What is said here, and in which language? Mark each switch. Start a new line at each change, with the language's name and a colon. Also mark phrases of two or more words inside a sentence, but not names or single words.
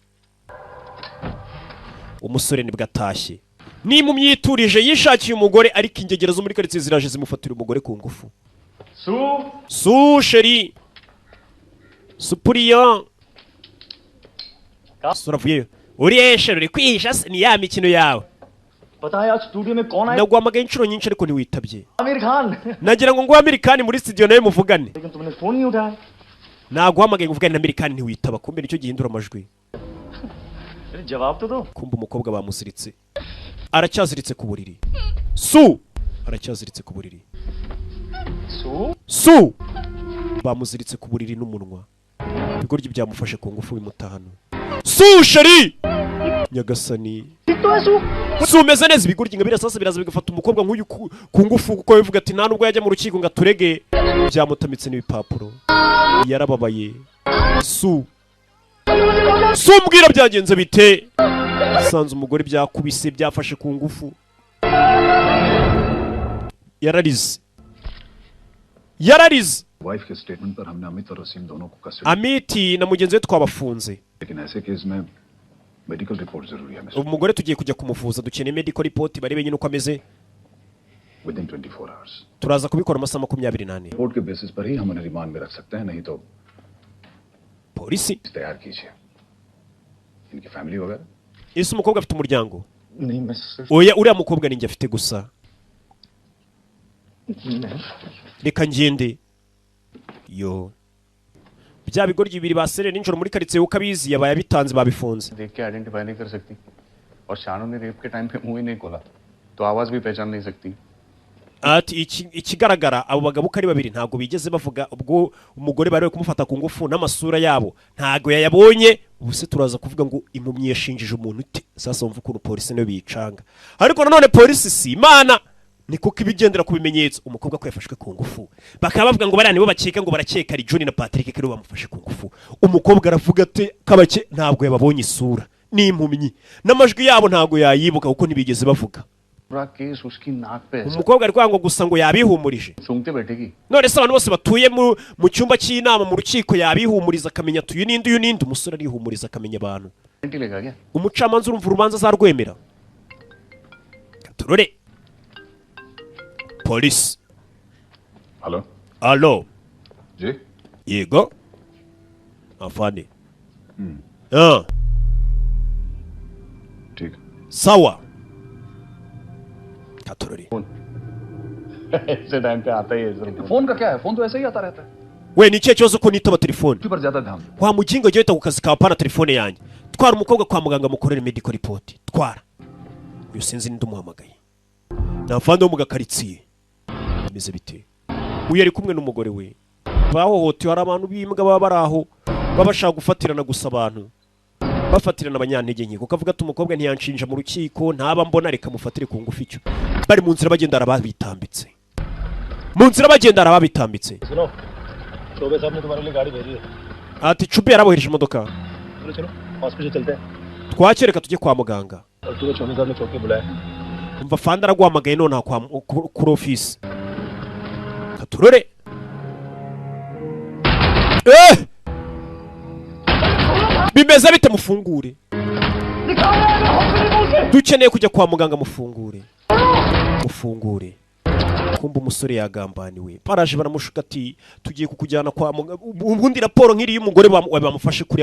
Kinyarwanda: umusore nibwo atashye n'impumyi yiturije yishakiye umugore ariko ingegera zo muri karitsiye ziraje zimufatira umugore ku ngufu su sheri Supriya suravuye uriye sheri uri kwihisha se ni ya mikino yawe
Hindi: पता है आज स्टूडियो में कौन आया
Kinyarwanda: naguhamagaye inshuro nyinshi ariko ntiwitabye
Hindi: आमिर खान
Kinyarwanda: nagira ngo nguhe Amerikani muri studio nawe muvugane
Hindi: लेकिन तुमने फोन नहीं उठाया
Kinyarwanda: naguhamagaye ngo uvugane na Amerikani ntiwitaba kumbe nicyo gihindura amajwi
Hindi: जवाब तो दो
Kinyarwanda: kumbe umukobwa bamusiritse aracyaziritse ku buriri aracyaziritse ku buriri su bamuziritse ku buriri n'umunwa ibigoryi byamufashe ku ngufu bimutahano su sheri nyagasani su umeze neza ibigoryi ngo birasasa biraza bigafata umukobwa nk'uyu ku ngufu kuko bivuga ati nta nubwo yajya mu rukiko ngo aturege byamutamitse n'ibipapuro yarababaye su mbwira byagenze bite sanze umugore byakubise byafashe ku ngufu yararize
Hindi: वाइफ के स्टेटमेंट पर हमने अमित और वसीम दोनों को कस्टडी
Kinyarwanda: Amiti na mugenzi we twabafunze
Hindi: लेकिन ऐसे केस में
English: medical report
Hindi: जरूरी है
Kinyarwanda: umugore tugiye kujya kumuvuza dukeneye
English: medical report
Kinyarwanda: barebe nyine uko ameze
English: within 24 hours
Kinyarwanda: turaza kubikora amasaha 24
Hindi: रिपोर्ट के बेसिस पर ही हम उन्हें रिमांड में रख सकते हैं नहीं तो
Kinyarwanda: polisi
Hindi: तैयार कीजिए इनकी फैमिली वगैरह
Kinyarwanda: ese umukobwa afite umuryango
Hindi: नहीं मैं
Kinyarwanda: oya uriya mukobwa ninjye afite gusa reka ngende yo bya bigoryi bibiri basere ninjoro muri karitsiye ukabizi yabaye abitanze babifunze
Hindi: देख के आइडेंटिफाई नहीं कर सकती और शानू ने रेप के टाइम पे मुंह ही नहीं खोला तो आवाज भी पहचान नहीं सकती
Kinyarwanda: ati ikigaragara abo bagabo uko ari babiri ntago bigeze bavuga ubwo umugore bari kumufata ku ngufu n'amasura yabo ntago yayabonye ubuse turaza kuvuga ngo impumyi yashinjije umuntu ute sasa wumva ukuntu polisi nayo biyicanga ariko nanone polisi si imana ni kuko ibigendera ku bimenyetso umukobwa ko yafashwe ku ngufu bakaba bavuga ngo bariya nibo bakeka ngo barakeka ari John na Patrick kero bamufashe ku ngufu umukobwa aravuga ati kabake ntabwo yababonye isura ni impumyi n'amajwi yabo ntago yayibuka kuko ntibigeze bavuga
Hindi: पूरा केस उसकी नाक पे है
Kinyarwanda: umukobwa ari kwanga gusa ngo yabihumurije
Hindi: सूंघते बैठेगी
Kinyarwanda: none se abantu bose batuye mu cyumba cy'inama mu rukiko yabihumuriza akamenya tuyu ninde umusore arihumuriza akamenya abantu
Hindi: लेगा क्या
Kinyarwanda: umucamanza urumva urubanza azarwemera turore polisi
Hindi: हेलो
Kinyarwanda: alo
Hindi: जी
Kinyarwanda: yego afande
Hindi: ठीक
Kinyarwanda: sawa katurore
Hindi: ऐसे टाइम पे आता ही है फोन का क्या है फोन तो ऐसे ही आता रहता है
Kinyarwanda: we ni ikihe kibazo ko nitaba telefone
Hindi: पर ज्यादा ध्यान
Kinyarwanda: wa mugingo jya wita ku kazi kawe pana telefone yanjye twara umukobwa kwa muganga mukorere
English: medical report
Kinyarwanda: twara uyu sinzi ninde umuhamagaye nafande wo mu gakaritsiye bimeze bite uyu ari kumwe n'umugore we bahohotewe hari abantu b'imbwa baba bari aho babashaka gufatirana gusa abantu bafatirana abanyantege nke kuko avuga ati umukobwa ntiyanshinja mu rukiko ntaba mbona reka mufatire ku ngufu icyo bari mu nzira bagenda arababitambitse
Hindi: सुनो चौबे साहब ने तुम्हारे लिए गाड़ी भेजी है
Kinyarwanda: ati Chube yarabohereje imodoka
Hindi: चलो चलो हॉस्पिटल चलते हैं
Kinyarwanda: twakireka tujye kwa muganga
Hindi: और तुम्हें चौबे साहब ने चौकी बुलाया
Kinyarwanda: umva fanda araguhamagaye none kuri office katurore bimeze bite mufungure dukeneye kujya kwa muganga mufungure kumba umusore yagambaniwe paraje baramushuka ati tugiye kukujyana kwa muganga ubundi raporo nk'iri y'umugore bamufashe kuriya